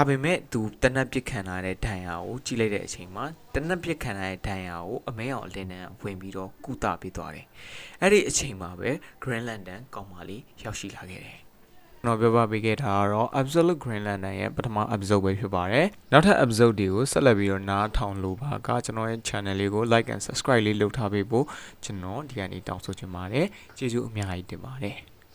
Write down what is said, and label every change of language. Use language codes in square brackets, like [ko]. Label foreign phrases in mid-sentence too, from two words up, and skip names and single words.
[my] ပေမဲ့သူတနက်ပစ်ခံလာတဲ့ဒဏ်ရာကိုကြည့်လိုက်တဲ့အချိန်မှာတနက်ပစ်ခံလာတဲ့ဒဏ်ရာကိုအမဲအောင်အလင်းနဲ့ဝင်ပြီးတော့ကုသပေးသွားတယ်အဲ့ဒီအချိန်မှာပဲ Green Lantern ကောင်မလေးရောက်ရှိလာခဲ့တယ်ကျွန်တော်ပြောပြပေးခဲ့တာကတော့ Absolute Green Lantern ရဲ့ပထမ episode ပဲဖြစ်ပါတယ်နောက်ထပ် episode တွေကိုဆက်လက်ပြီးတော့နားထောင်လို့ပါကကျွန်တော်ရဲ့ channel လေးကို [en] like and subscribe [my] လေးလုပ်ထားပေးဖို့ကျွန်တော်ဒီကနေ့တောင်းဆိုချင်ပါတယ်ကျေးဇူးအများကြီးတင်ပါတယ်